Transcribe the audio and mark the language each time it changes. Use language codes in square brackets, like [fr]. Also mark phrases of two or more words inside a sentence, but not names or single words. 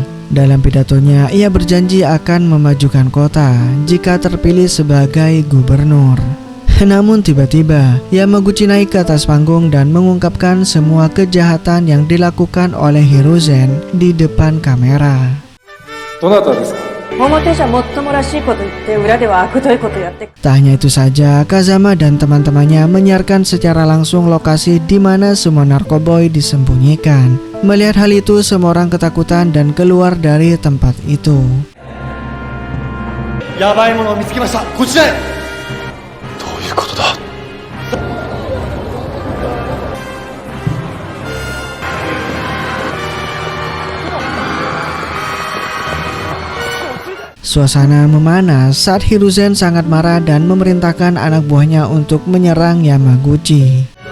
[id] Dalam pidatonya, ia berjanji akan memajukan kota jika terpilih sebagai gubernur. Namun tiba-tiba, Yamaguchi naik ke atas panggung dan mengungkapkan semua kejahatan yang dilakukan oleh Hiruzen di depan kamera. [ja] どなたですか? 表じゃもっともらしいこと言って裏では悪どいことやって。 [id] Tak hanya itu saja, Kazama dan teman-temannya menyiarkan secara langsung lokasi di mana semua narkoboy disembunyikan. Melihat hal itu, semua orang ketakutan dan keluar dari tempat itu. [ja] やばいものを見つけました。こちらへ。どういうことだ? [id] Suasana memanas saat Hiruzen sangat marah dan memerintahkan anak buahnya untuk menyerang Yamaguchi.